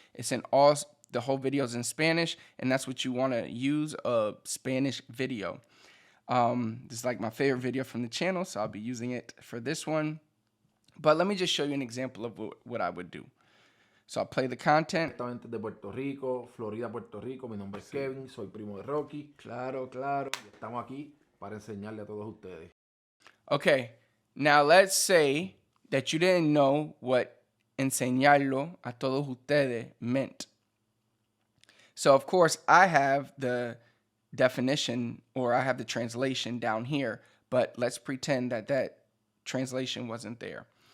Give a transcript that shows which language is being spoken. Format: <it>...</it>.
<en>It's in the whole video's in Spanish, and that's what you want to use, a Spanish video. This is like my favorite video from the channel, so I'll be using it for this one. But let me just show you an example of what I would do. So I'll play the content.</en> <es>De Puerto Rico, Florida, Puerto Rico. Mi nombre es Kevin, soy primo de Rocky. Claro, claro. Y estamos aquí para enseñarle a todos ustedes.</es> <en>Okay, now let's say that you didn't know what</en> <es>enseñarlo a todos ustedes</es> <en>meant. So of course I have the definition or I have the translation down here, but let's pretend that that translation wasn't there.</en>